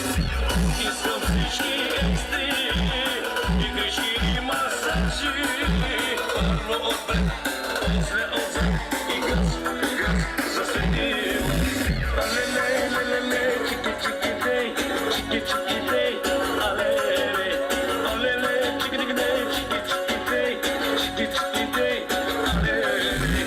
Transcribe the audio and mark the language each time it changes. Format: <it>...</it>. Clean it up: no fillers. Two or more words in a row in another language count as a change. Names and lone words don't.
<bg>Искам всички екстри, и всички масажи, първо отпред, после отзад, и газ, засвети. Леле, чики, чики, дей, чики, чики, дей, алеле, алеле, чики, чики, дей, чики, чики, дей, чики, чики, дей, алеле.</bg>